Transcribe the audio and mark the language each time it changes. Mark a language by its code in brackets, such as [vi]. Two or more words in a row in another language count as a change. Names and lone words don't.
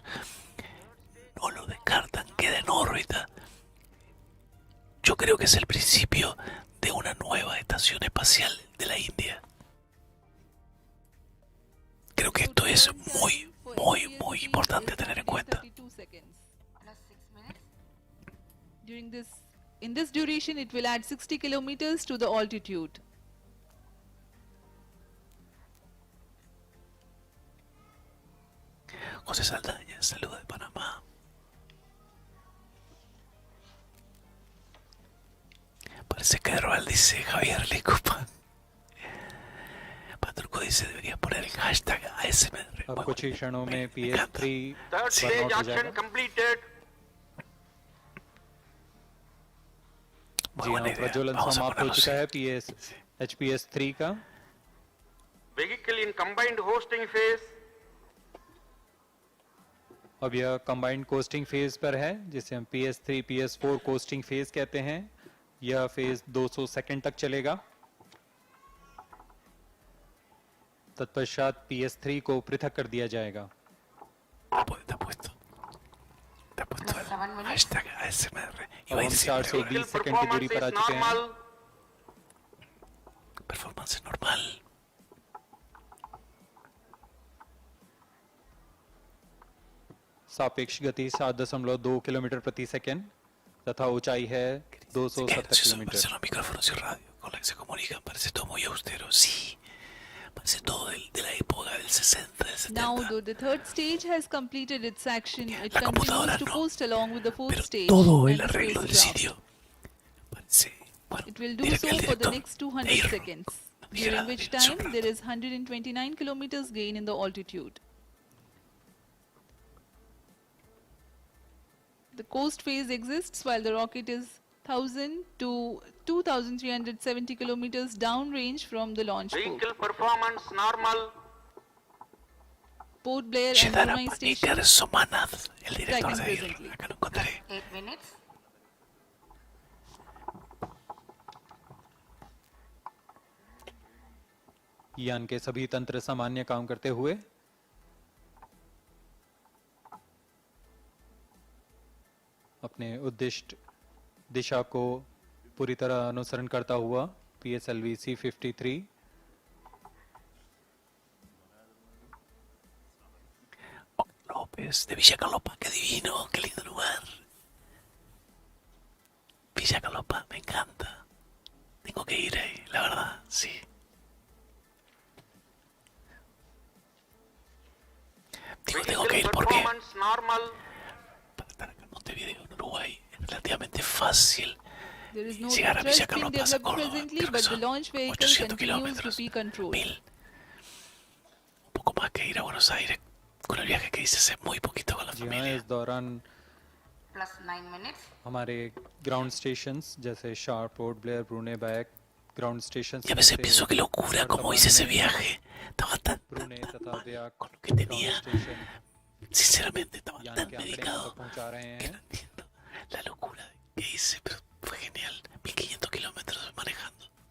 [es] No lo descartan, queda en órbita. Yo creo que es el principio de una nueva estación espacial de la India. Creo que esto es muy, muy, muy importante tener en cuenta. [en] In this duration, it will add 60 kilometers to the altitude. [es] José Saldaña, saludos de Panamá. Parece que Herbal dice Javier Licupan. Patruco dice debería poner el hashtag ASMR. [hi] अब [es] Muy [hi] कुछ ही [es] bueno. [hi] क्षणों में [es] Me encanta. [en] PS3 Third [es] Sí. [en] stage [hi] burnout हो [en] action [hi] जाएगा [en] completed. [es] Muy [hi] जी [es] buena [hi] हाँ [es] idea. [hi] प्रज्वलन [es] Vamos a [hi] समाप्त हो [es] ponerlo [hi] चुका [es] así. [hi] है HPS3 का [en] Vehicle in combined hosting phase. [hi] अब यह [en] combined coasting phase [hi] पर है जिसे हम PS3 PS4 [en] coasting phase [hi] कहते हैं यह फेज 200 सेकंड तक चलेगा तत्पश्चात PS3 को पृथक कर दिया जाएगा [es] Te ha puesto el hashtag ASMR. Y [hi] अब [es] va a [hi] हम [es] decir [hi] 420 सेकंड की दूरी पर आ चुके हैं [en] normal. performance normal. [hi] सापेक्ष गति 7.2 किलोमीटर प्रति सेकंड तथा ऊंचाई है [es] Qué [hi] 270 [es] gracioso, [hi] किलोमीटर [es] parecen los micrófonos y radio con la que se comunican. Parece todo muy austero. Sí, Parece todo de la época del 60, del 70. [en] Now, though the third stage has completed its action, it [es] La computadora [en] continues to [es] no, [en] coast along with the fourth [es] pero [en] stage [es] todo el [en] and the [es] arreglo del [en] spacecraft. [es] sitio parece, bueno, [en] It will do [es] dile [en] so [es] al [en] for the [es] director [en] next [es] de [en] 200 [es] ISRO, [en] seconds, [es] me dijera [en] during which [es] dirección [en] time [es] un [en] there [es] rato. [en] is 129 kilometers gain in the altitude. The coast phase exists while the rocket is 1000 to 2370 kilometers downrange from the launch port. Vehicle performance normal. Port Blair and [es] Chedara [en] Brunei [es] Panikar [en] Station [es] Somanath, el director [en] tracking [es] de ISRO. [en] presently. [es] Acá lo encontré. [en] 8 minutes. [hi] यान के सभी तंत्र सामान्य काम करते हुए अपने उद्दिष्ट दिशा को पूरी तरह अनुसरण करता हुआ PSLV C-53 [es] López de Villa Calopa, qué divino, qué lindo lugar. Villa Calopa, me encanta. Tengo que ir ahí, la verdad, sí. Digo, tengo que ir porque [en] Performance normal. [es] para estar acá en Montevideo, en Uruguay, es relativamente fácil [en] There is no [es] llegar a Villa [en] thrust being [es] Calopa, a [en] developed [es] Córdoba. [en] presently, [es] Creo que [en] but the [es] son [en] launch vehicle [es] 800 [en] continues to [es] kilómetros, [en] be controlled. [es] 1000. Un poco más que ir a Buenos Aires con el viaje que hice hace muy poquito con la [hi] जी हाँ [es] familia. [hi] इस दौरान [en] Plus 9 minutes. [hi] हमारे [en] ground stations [hi] जैसे शार्प पोर्ट ब्लेयर ब्रूने बैक [en] ground stations [es] Y a veces pienso qué locura cómo hice ese viaje. Estaba tan [hi] ब्रूने तथा ब्याक [es] con lo que [hi] ग्राउंड [es] tenía. [hi] स्टेशन [es] Sinceramente estaba [hi] यान [es] tan [hi] के आंकड़े [es] medicado [hi] तक पहुंचा रहे [es] que [hi] हैं [es] no entiendo la locura que hice, pero fue genial. 1500 kilómetros manejando.